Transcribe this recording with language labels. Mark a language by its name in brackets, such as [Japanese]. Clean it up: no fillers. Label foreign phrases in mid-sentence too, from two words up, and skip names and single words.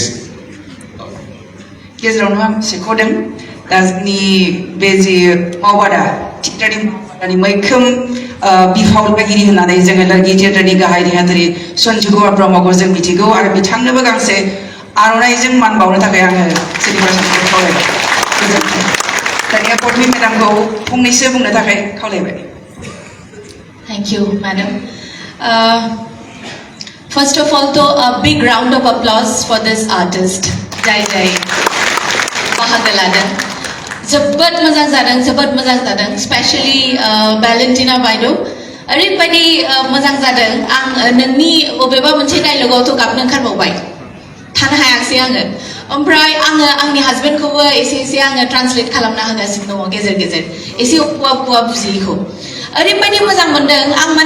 [Bodo] गेजेरावनो आं सेख'दों दा जोंनि बे जि मावबादा थियेटारनि मैखोम बिफाव लागिरि होननानै जोङो लोरगि थियेटारनि गाहाय नेहाथारि सन्जु कुमार ब्रह्मखौ जों मिथिगौ आरो बिथांनोबो गांसे आर'नाइजों मान बावनो थाखाय आङो सिरिबासखौ खावलायबाय। गोजोन्थों। दानिया पद्मिनी मेडामखौ फंनैसो बुंनो थाखाय खावलायबाय। [English] Thank you, madam. First of all, though, a big round of applause for this artist. [Hindi] Jai Jai. [Bodo] बाहागो लादों जोबोद मोजां जादों स्पेशली भेलेन्टिना बायद' ओरैबायदि मोजां जादों आं नोंनि बबेबा मोनसे डायलगावथ' गाबनो ओंखारबावबाय थानो हायाखसै आङो ओमफ्राय आङो आंनि हासबेन्डखौबो एसे आङो ट्रान्सलेट खालामना होगासिनो दङ गेजेर गेजेर एसे अखुवा बुजियैखौ ओरैबायदि मोजां मोनदों आं माने